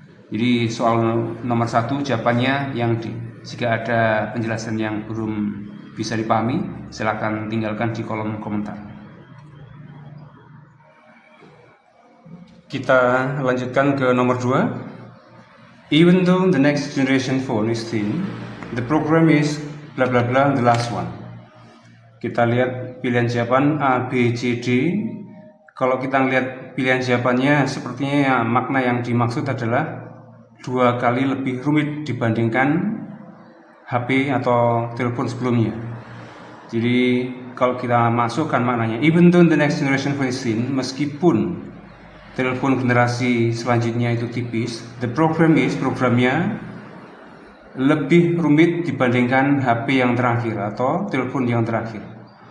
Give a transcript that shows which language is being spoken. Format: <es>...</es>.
<id>Jadi soal nomor 1 jawabannya yang D. Jika ada penjelasan yang belum bisa dipahami, silakan tinggalkan di kolom komentar. Kita lanjutkan ke nomor 2.</id> <en>Even though the next generation phone is thin, the program is bla bla bla the last one.</en> <id>Kita lihat pilihan jawaban A, B, C, D. Kalau kita lihat pilihan jawabannya, sepertinya makna yang dimaksud adalah 2 kali lebih rumit dibandingkan HP atau telepon sebelumnya. Jadi kalau kita masukkan maknanya,</id> <en>even though the next generation phone is thin,</en> <id>meskipun telepon generasi selanjutnya itu tipis, the programnya lebih rumit dibandingkan HP yang terakhir atau telepon yang terakhir.</id>